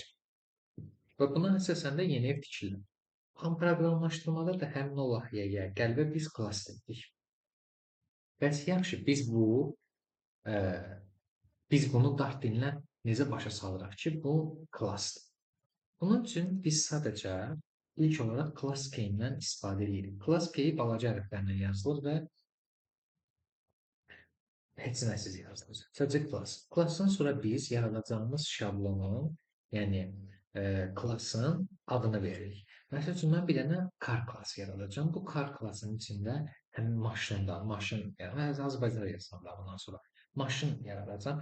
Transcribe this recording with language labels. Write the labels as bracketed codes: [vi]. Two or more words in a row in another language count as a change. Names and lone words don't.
[az] Və buna əsasən də yeni ev tikilir. Amma proqramlaşdırmada da həmin o layihəyə qəlbə biz klass dedik. Bəs yaxşı, ə, biz bunu Dart dilinə necə başa salırıq ki, bu klassdır? Bunun üçün biz sadəcə ilk olaraq [en] class key- [az] dən istifadə edirik. [en] Class key [az] balaca hərflərlə yazılır və heç nəsiz yazılır. Sadəcə class. Classdan sonra biz yaradacağımız şablonun, yəni klassın adını veririk. Məsəl üçün, mən bir dənə car klassı yaradacağam. Bu car klassının içində həmin maşın, yəni Azərbaycanca yazsam da bundan sonra maşın yaradacağam.